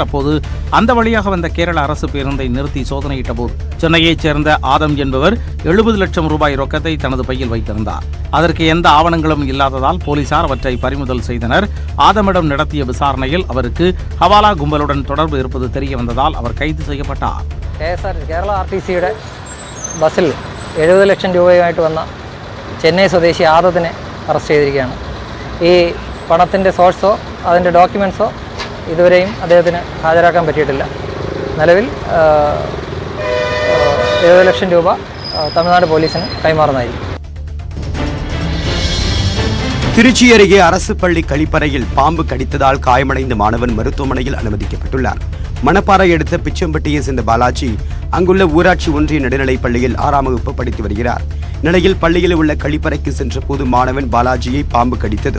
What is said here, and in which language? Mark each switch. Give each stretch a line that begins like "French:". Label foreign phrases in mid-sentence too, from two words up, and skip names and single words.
Tamil: அப்போது அந்த வழியாக வந்த கேரள அரசு பேருந்தை நிறுத்தி சோதனையிட்டபோது சென்னையைச் சேர்ந்த ஆதம் என்பவர் 70 லட்சம் ரூபாய் ரொக்கத்தை தனது பையில் வைத்திருந்தார். அதற்கு எந்த ஆவணங்களும் இல்லாததால் போலீசார் அவற்றை பறிமுதல் செய்தனர். ஆதமிடம் நடத்திய விசாரணையில் அவருக்கு ஹவாலா கும்பலுடன் தொடர்பு இருப்பது தெரிய வந்ததால் அவர் கைது செய்யப்பட்டார்.
Malayalam: കേരള RTCയുടെ ബസ്സിൽ 70 ലക്ഷം രൂപയുമായിട്ട് വന്ന ചെന്നൈ സ്വദേശി ആദത്തിനെ അറസ്റ്റ് ചെയ്തിരിക്കുകയാണ്. ഈ പണത്തിൻ്റെ സോഴ്സോ അതിൻ്റെ ഡോക്യുമെൻറ്റ്സോ ഇതുവരെയും അദ്ദേഹത്തിന് ഹാജരാക്കാൻ പറ്റിയിട്ടില്ല. നിലവിൽ 70 ലക്ഷം രൂപ തമിഴ്നാട് പോലീസിന് കൈമാറുന്നതായിരിക്കും.
Tamil: திருச்சி அருகே அரசு பள்ளி கழிப்பறையில் பாம்பு கடித்ததால் காயமடைந்த மாணவன் மருத்துவமனையில் அனுமதிக்கப்பட்டுள்ளார். மணப்பாறை அடுத்த பிச்சம்பட்டியை சேர்ந்த பாலாஜி அங்குள்ள ஊராட்சி ஒன்றிய நடுநிலைப் பள்ளியில் 6ஆம் வகுப்பு படித்து வருகிறார். நிலையில் பள்ளியில் உள்ள கழிப்பறைக்கு சென்ற போது மாணவன் பாலாஜியை பாம்பு கடித்தது.